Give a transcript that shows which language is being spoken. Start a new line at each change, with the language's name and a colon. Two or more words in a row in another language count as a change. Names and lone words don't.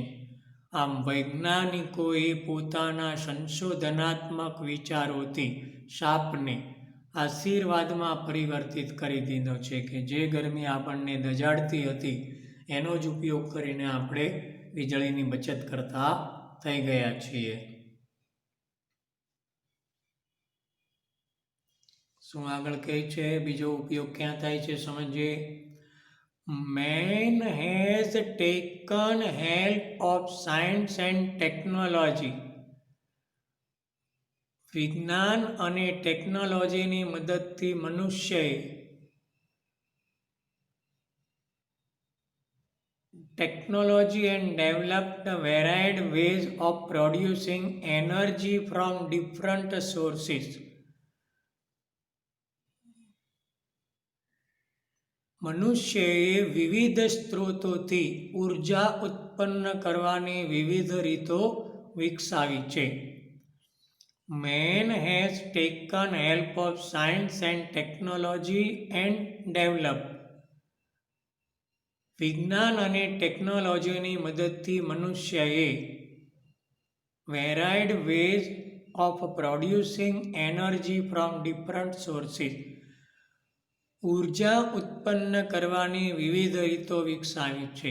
Gujarati: આમ વૈજ્ઞાનિકોએ પોતાના સંશોધનાત્મક વિચારોથી શાપને આશીર્વાદમાં પરિવર્તિત કરી દીધો છે, કે જે ગરમી આપણને દજાડતી હતી એનો જ ઉપયોગ કરીને આપણે વીજળીની બચત કરતા થઈ ગયા છીએ. શું આગળ કહે છે, બીજો ઉપયોગ ક્યાં થાય છે સમજીએ.
English: Man has taken help of science and technology.
Gujarati: વિજ્ઞાન અને ટેકનોલોજીની મદદથી મનુષ્યએ
English: technology and developed varied ways of producing energy from different sources.
Gujarati: મનુષ્યએ વિવિધ સ્ત્રોતોથી ઉર્જા ઉત્પન્ન કરવાની વિવિધ રીતો વિકસાવી છે.
English: Man has taken help of science and technology and developed.
Gujarati: વિજ્ઞાન અને ટેકનોલોજીની મદદથી મનુષ્યએ
English: varied ways of producing energy from different sources,
Gujarati: ઉર્જા ઉત્પન્ન કરવાની વિવિધ રીતો વિકસાવી છે.